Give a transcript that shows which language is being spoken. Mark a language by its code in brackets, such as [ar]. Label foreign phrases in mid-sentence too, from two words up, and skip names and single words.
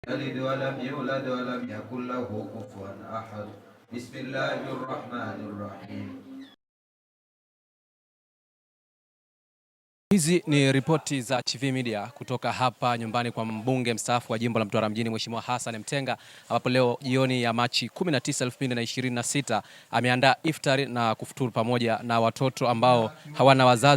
[ar] يلد ولم يولد ولم يكن له كفوا أحد. بسم الله الرحمن الرحيم. [sw] Hizi ni ripoti za Chivihi Media kutoka hapa nyumbani kwa mbunge mstaafu wa jimbo la Mtwara mjini Mheshimiwa Hassan Mtenga, ambapo leo jioni ya Machi 19, 2026 ameandaa iftari na kufuturu pamoja na watoto ambao hawana wazazi.